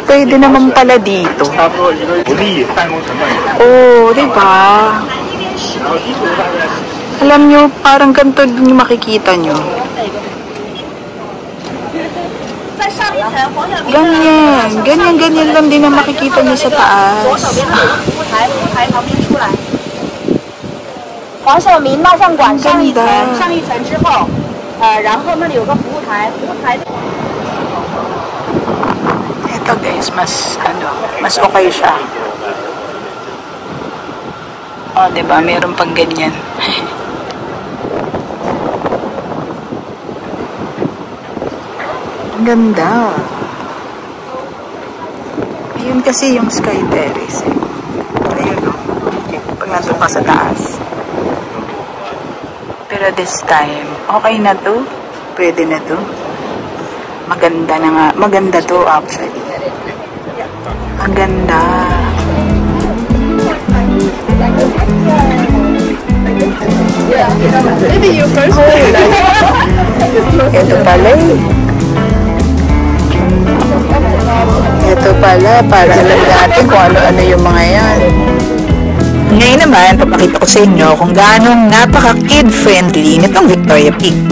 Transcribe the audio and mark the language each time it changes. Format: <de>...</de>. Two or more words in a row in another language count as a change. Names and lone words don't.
<tl>Pwede naman pala dito. Oh, di ba? Alam nyo, parang ganito din yung makikita nyo. Ganyan lang din ang makikita nyo sa taas.</tl> <zh>黄晓明蜡像馆上一层之后，然后那里有个服务台，服务台。</zh> <tl>Ito guys, mas okay siya. O, diba? Meron pang ganyan. Ang ganda. Ayun kasi yung Sky Terrace. Ayun o. Pag nandun pa sa taas. Pero</tl> <en>this time,</en> <tl>okay na to. Pwede na to. Maganda na nga. Maganda to actually. Ang ganda.</tl> <en>Maybe you first.</en> <tl>Ito pala eh. Ito pala. Para alam natin kung ano-ano yung mga yan. Ngayon naman, papakita ko sa inyo kung gaano napaka-kid-friendly nitong Victoria Peak.</tl>